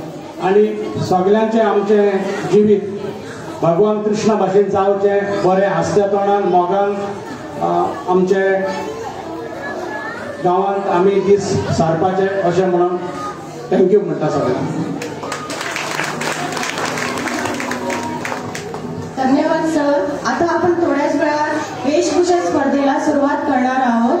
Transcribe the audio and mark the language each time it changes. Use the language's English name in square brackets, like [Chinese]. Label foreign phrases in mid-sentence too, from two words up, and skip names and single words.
[Konkani] आनी सगल्यांचें आमचें जिवीत भगवान कृष्णा भाशेन जावचें बरें हास्या तोंडान मोगान आमचे गांवांत आमी दीस सारपाचे अशें म्हणून थँक्यू म्हणटा सगळ्यांक. [Marathi] धन्यवाद सर. आता आपण थोड्याच वेळात वेशभूषा स्पर्धेला सुरुवात करणार आहोत.